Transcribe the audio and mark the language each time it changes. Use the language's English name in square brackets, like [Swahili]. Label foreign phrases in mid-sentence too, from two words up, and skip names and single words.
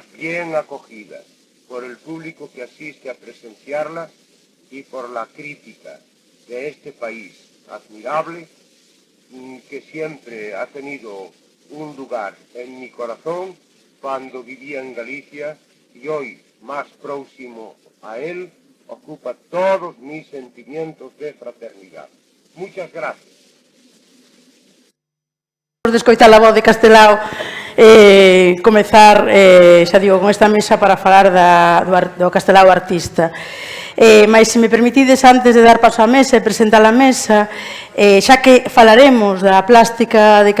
[Spanish] bien acogida por el público que asiste a presenciarla y por la crítica de este país admirable que siempre ha tenido un lugar en mi corazón cuando vivía en Galicia y hoy, más próximo a él, ocupa todos mis sentimientos de fraternidad. Muchas gracias. [Galician] De escoitar a voz de Castelao, comezar, xa digo, con esta mesa para falar do Castelao artista. Mas, se me permitides, antes de dar paso á mesa e presentar a mesa, xa que falaremos da plástica de